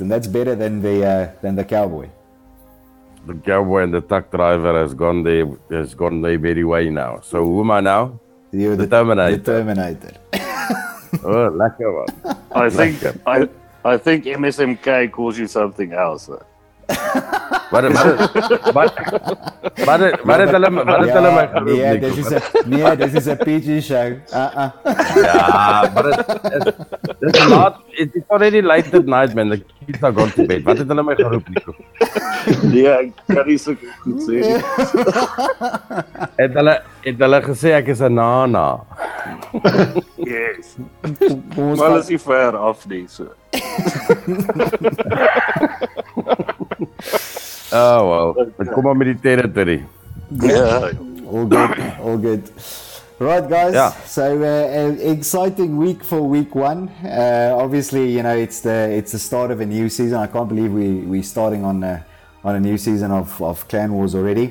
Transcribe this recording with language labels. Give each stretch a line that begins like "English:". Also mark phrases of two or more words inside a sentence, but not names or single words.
English: And that's better than the cowboy. The cowboy and the truck driver has gone their merry way now. So who am I now? You're the Terminator. The Terminator. Oh, lekker one. I think MSMK calls you something else.
Afrikaans: Wat het hulle my geroep? Nee,
English: this is a PG show.
Afrikaans: Ja, maar
English: it's not. It's already late at night, man. The kids are gone to bed.
Afrikaans: Wat het hulle my geroep, Nico? Nee, ek kan nie so goed sê nie. Het hulle gesê ek is 'n nana. Yes. Maar is nie ver af nie, so.
English: Oh, well.
Afrikaans: Kom maar met die territory.
English: Yeah. All good. Right, guys. Yeah. So an exciting week for week 1. Obviously, you know it's the start of a new season. I can't believe we're starting on a new season of Clan Wars already.